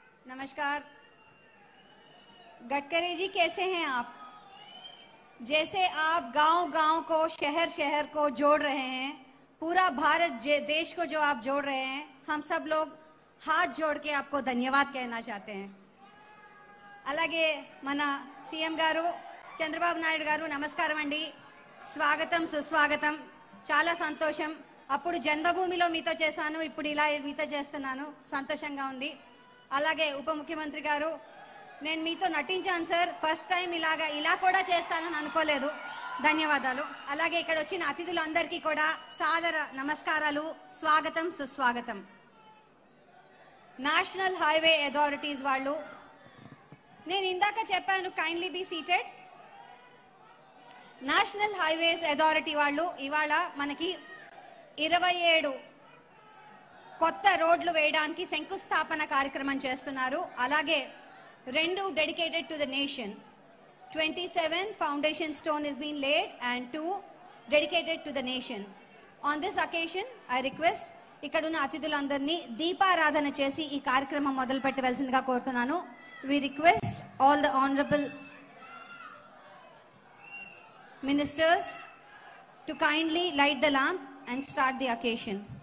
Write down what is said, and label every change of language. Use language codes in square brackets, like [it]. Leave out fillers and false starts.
[hi] नमस्कार गडकरी जी, कैसे हैं आप? जैसे आप गांव-गांव को शहर शहर को जोड़ रहे हैं, पूरा भारत देश को जो आप जोड़ रहे हैं, हम सब लोग हाथ जोड़ के आपको धन्यवाद कहना चाहते हैं. [te] అలాగే మన సీఎం గారు చంద్రబాబు నాయుడు గారు నమస్కారం అండి. స్వాగతం సుస్వాగతం. చాలా సంతోషం. అప్పుడు జన్మభూమిలో మీతో చేశాను, ఇప్పుడు ఇలా మీతో చేస్తున్నాను, సంతోషంగా ఉంది. అలాగే ఉప ముఖ్యమంత్రి గారు, నేను మీతో నటించాను సార్, ఫస్ట్ టైం ఇలా కూడా చేస్తానని అనుకోలేదు. ధన్యవాదాలు. అలాగే ఇక్కడ వచ్చిన అతిథులందరికీ కూడా సాదర నమస్కారాలు, స్వాగతం సుస్వాగతం. నేషనల్ హైవే అథారిటీస్ వాళ్ళు, నేను ఇందాక చెప్పాను [en] Kindly be seated. [te] National highways authority వాళ్ళు ఇవాళ మనకి 27 కొత్త రోడ్లు వేయడానికి శంకుస్థాపన కార్యక్రమం చేస్తున్నారు. [en] అలాగే 2 dedicated to the nation. 27 foundation stone is being laid and 2 dedicated to the nation. On this occasion I request [te] ఇక్కడ ఉన్న అతిథులందరినీ దీపారాధన చేసి ఈ కార్యక్రమం మొదలు పెట్టవలసిందిగా కోరుతున్నాను. [en] We request all the honorable ministers to kindly light the lamp and start the occasion.